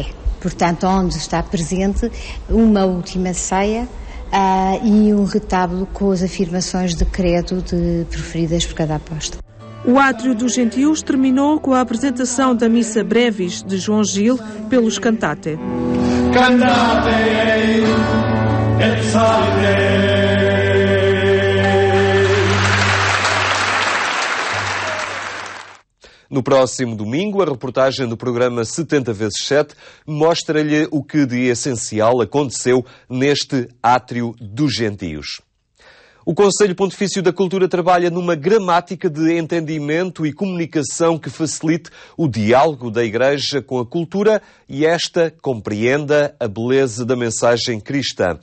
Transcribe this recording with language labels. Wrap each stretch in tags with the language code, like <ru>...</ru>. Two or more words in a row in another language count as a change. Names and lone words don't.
<pt>Portanto, onde está presente uma última ceia e um retábulo com as afirmações de credo proferidas por cada apóstolo. O Átrio dos Gentios terminou com a apresentação da Missa Brevis de João Gil pelos Cantate.</pt> <la>Cantate et salve.</la> <pt>No próximo domingo, a reportagem do programa 70x7 mostra-lhe o que de essencial aconteceu neste Átrio dos Gentios. O Conselho Pontifício da Cultura trabalha numa gramática de entendimento e comunicação que facilite o diálogo da Igreja com a cultura e esta compreenda a beleza da mensagem cristã.</pt>